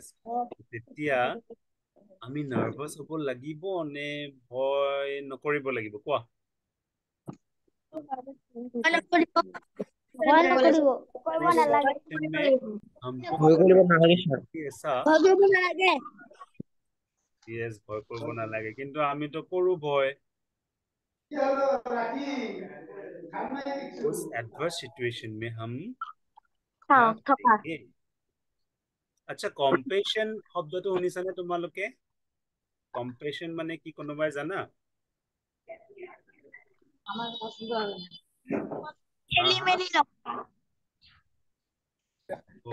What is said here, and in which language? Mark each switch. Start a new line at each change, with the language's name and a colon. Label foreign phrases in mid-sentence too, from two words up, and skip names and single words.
Assamese: তেতিয়া আমি নাৰ্ভাছ হ'ব লাগিব নে ভয় নকৰিব লাগিব? কোৱা। ভয় নকৰিব। কৰিব নালাগে।
Hindi: हमको
Assamese: ভয় কৰিব নালাগে স্যার।
Hindi: ऐसा
Assamese: ভয় কৰিব নালাগে। yes, ভয় কৰিব নালাগে, কিন্তু আমিতো কৰো ভয়।
Hindi: उस एडवर्स सिचुएशन में हम क्या
Assamese: থকা।
Hindi: करेंगे?
Assamese: আচ্ছা, কম্পেশন শব্দটো শুনিছানে তোমালোকে? কম্পেশন মানে কি কোনোবাই জানা? খেলি মেলি নকৰা। So,